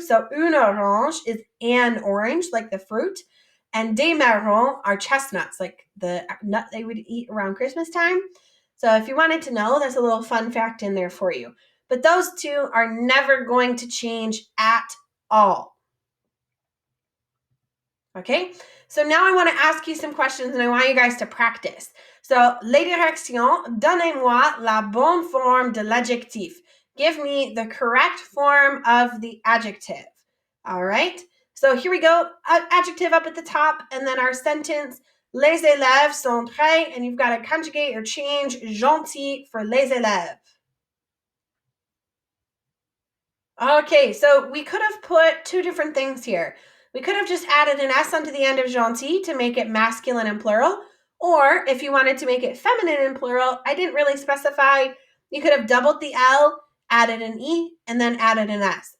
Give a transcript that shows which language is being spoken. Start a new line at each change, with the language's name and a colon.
English: So une orange is an orange, like the fruit, and des marrons are chestnuts, like the nut they would eat around Christmas time. So if you wanted to know, there's a little fun fact in there for you. But those two are never going to change at all. Okay, so now I want to ask you some questions and I want you guys to practice.
French: So, les directions, donnez-moi la bonne forme de l'adjectif.
English: Give me the correct form of the adjective. All right, so here we go. Adjective up at the top, and then our sentence.
French: Les élèves sont très,
English: and you've got to conjugate or change gentil for les élèves. Okay, so we could have put two different things here. We could have just added an S onto the end of gentil to make it masculine and plural. Or if you wanted to make it feminine and plural, I didn't really specify. You could have doubled the L, added an E, and then added an S.